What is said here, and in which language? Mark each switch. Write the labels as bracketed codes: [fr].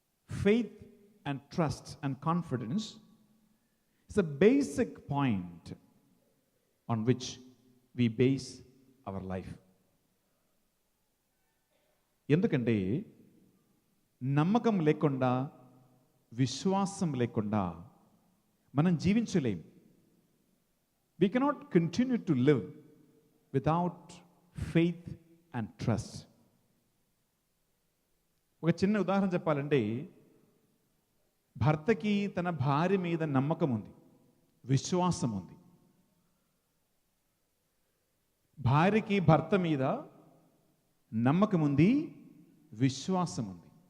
[en] Faith and trust and confidence is a basic point on which we base our life. [te] ఎందుకంటే నమ్మకం లేకుండా, విశ్వాసం లేకుండా మనం జీవించలేం. [en] We cannot continue to live without faith and trust. [te] ఒక చిన్న ఉదాహరణ చెప్పాలంటే, భర్తకి తన భార్య మీద నమ్మకం ఉంది, విశ్వాసం ఉంది. భార్యకి భర్త మీద నమ్మకం ఉంది, విశ్వాసం ఉంది.